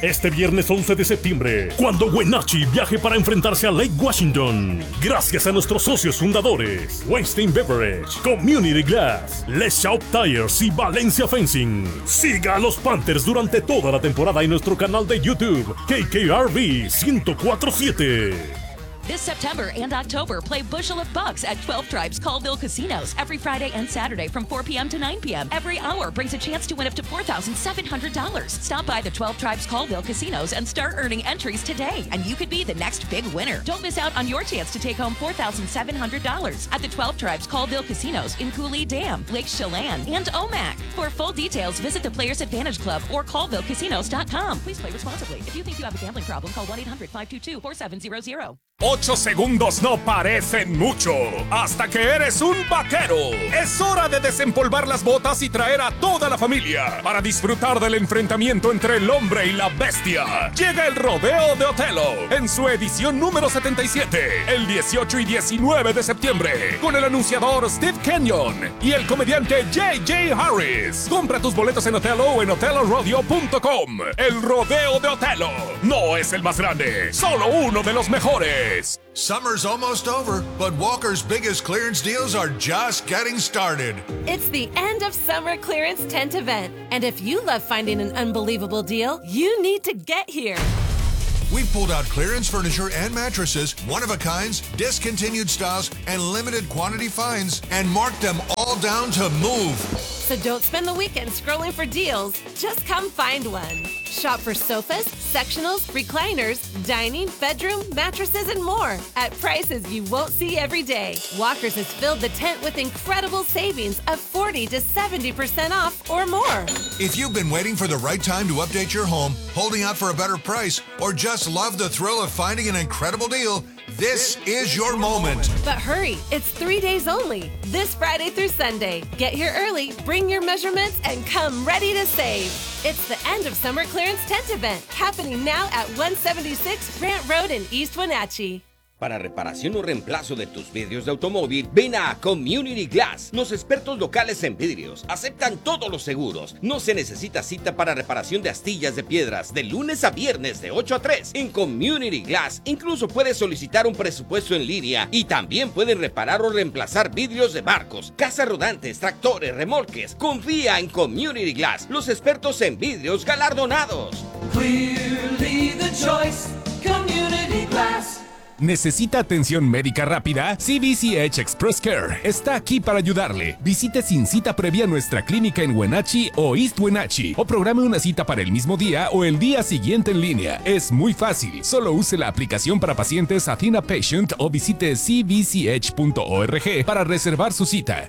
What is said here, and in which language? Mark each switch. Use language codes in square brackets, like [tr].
[es] Este viernes 11 de septiembre, cuando Wenatchee viaje para enfrentarse a Lake Washington. Gracias a nuestros socios fundadores, Weinstein Beverage, Community Glass, Les Shop Tires y Valencia Fencing. Siga a los Panthers durante toda la temporada en nuestro canal de YouTube, KKRB 104.7. [en] This September and October, play Bushel of Bucks at 12 Tribes Caldwell Casinos every Friday and Saturday from 4 p.m. to 9 p.m. Every hour brings a chance to win up to $4,700. Stop by the 12 Tribes Caldwell Casinos and start earning entries today, and you could be the next big winner. Don't miss out on your chance to take home $4,700 at the 12 Tribes Caldwell Casinos in Coulee Dam, Lake Chelan, and Omak. For full details, visit the Players Advantage Club or CaldwellCasinos.com. Please play responsibly. If you think you have a gambling problem, call 1-800-522-4700. [es] 8 segundos no parecen mucho, hasta que eres un vaquero. Es hora de desempolvar las botas y traer a toda la familia para disfrutar del enfrentamiento entre el hombre y la bestia. Llega el rodeo de Otelo en su edición número 77, el 18 y 19 de septiembre, con el anunciador Steve Kenyon y el comediante J.J. Harris. Compra tus boletos en Otelo o en otelorodeo.com. El rodeo de Otelo no es el más grande, solo uno de los mejores. [en] Summer's almost over, but Walker's biggest clearance deals are just getting started. It's the end of summer clearance tent event, and if you love finding an unbelievable deal, you need to get here. We've pulled out clearance furniture and mattresses, one-of-a-kinds, discontinued styles, and limited quantity finds, and marked them all down to move. So don't spend the weekend scrolling for deals. Just come find one. Shop for sofas, sectionals, recliners, dining, bedroom, mattresses, and more at prices you won't see every day. Walkers has filled the tent with incredible savings of 40 to 70% off or more. If you've been waiting for the right time to update your home, holding out for a better price, or just love the thrill of finding an incredible deal, this is your moment. But hurry, it's 3 days only. This Friday through Sunday. Get here early, bring your measurements, and come ready to save. It's the end of summer clearance tent event, happening now at 176 Grant Road in East Wenatchee. [es] Para reparación o reemplazo de tus vidrios de automóvil, ven a Community Glass, los expertos locales en vidrios. Aceptan todos los seguros. No se necesita cita para reparación de astillas de piedras de lunes a viernes de 8 a 3. En Community Glass incluso puedes solicitar un presupuesto en línea y también pueden reparar o reemplazar vidrios de barcos, casas rodantes, tractores, remolques. Confía en Community Glass, los expertos en vidrios galardonados. [en] Clearly the choice, Community Glass. [es] ¿Necesita atención médica rápida? CBC Edge Express Care está aquí para ayudarle. Visite sin cita previa nuestra clínica en Wenatchee o East Wenatchee o programe una cita para el mismo día o el día siguiente en línea. Es muy fácil. Solo use la aplicación para pacientes Athena Patient o visite cbcedge.org para reservar su cita.